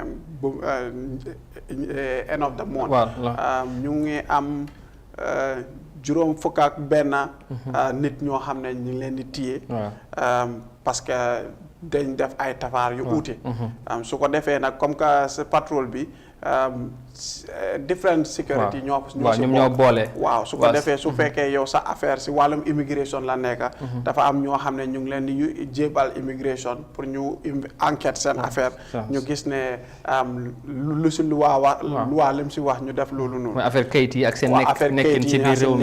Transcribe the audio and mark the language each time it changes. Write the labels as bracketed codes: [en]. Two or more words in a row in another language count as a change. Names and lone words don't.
[en] end of the month [wo] ñu ngi am juróom fukk ak benn nit ñoo xam ne ñu ngi leen di téye [fr] parce que [wo] dañ def ay tafaar yu uute su ko defee nag [fr] comme que ce [wo] patrol bi [en] different security [wo] ñoo boole waaw su ko defee su fekkee yow sa affaire si wàllum immigration la nekk dafa am ñoo xam ne ñu ngi leen di jébal immigration pour ñu enquête seen affaire ñu gis ne lu si luwaa lim si wax ñu def loolu noonu affaire kayit yi ak seen nekkin ci biir réew mi